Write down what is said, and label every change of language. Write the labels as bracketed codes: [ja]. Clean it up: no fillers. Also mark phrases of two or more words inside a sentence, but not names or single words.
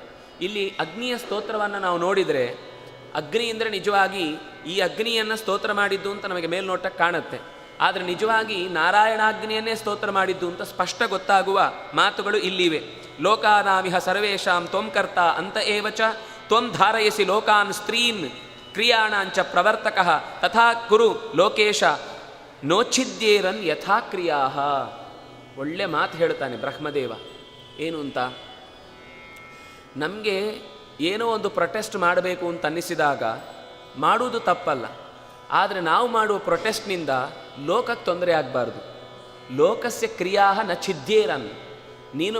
[kn] ಇಲ್ಲಿ ಅಗ್ನಿಯ ಸ್ತೋತ್ರವನ್ನು ನಾವು ನೋಡಿದರೆ ಅಗ್ನಿ ಅಂದರೆ ನಿಜವಾಗಿ ಈ ಅಗ್ನಿಯನ್ನು ಸ್ತೋತ್ರ ಮಾಡಿದ್ದು ಅಂತ ನಮಗೆ ಮೇಲ್ನೋಟಕ್ಕೆ ಕಾಣುತ್ತೆ. ಆದರೆ ನಿಜವಾಗಿ ನಾರಾಯಣಾಗ್ನಿಯನ್ನೇ ಸ್ತೋತ್ರ ಮಾಡಿದ್ದು ಅಂತ ಸ್ಪಷ್ಟ ಗೊತ್ತಾಗುವ ಮಾತುಗಳು ಇಲ್ಲಿವೆ. [sa] ಲೋಕಾನಾಮಿಹ ಸರ್ವೇಷಾಂ ತ್ವಂಕರ್ತ ಅಂತ ಏವಚ ತ್ವಂ ಧಾರಯಸಿ ಲೋಕಾನ್ ಸ್ತ್ರೀನ್ ಕ್ರಿಯಾಣಾಂಚ ಪ್ರವರ್ತಕಃ ತಥಾ ಕುರು ಲೋಕೇಶ ನೋಚ್ಛಿದ್ಯೇರನ್ ಯಥಾ ಕ್ರಿಯಾ. [kn] ಒಳ್ಳೆ ಮಾತು ಹೇಳ್ತಾನೆ ಬ್ರಹ್ಮದೇವ. ಏನು ಅಂತ, ನಮಗೆ ಏನೋ ಒಂದು ಪ್ರೊಟೆಸ್ಟ್ ಮಾಡಬೇಕು ಅಂತ ಅನ್ನಿಸಿದಾಗ ಮಾಡುವುದು ತಪ್ಪಲ್ಲ. ಆದರೆ ನಾವು ಮಾಡುವ ಪ್ರೊಟೆಸ್ಟ್ನಿಂದ ಲೋಕಕ್ಕೆ ತೊಂದರೆ ಆಗಬಾರ್ದು. [sa] ಲೋಕಸ್ಯ ಕ್ರಿಯಾ ನ ಛಿದ್ಯೇರನ್.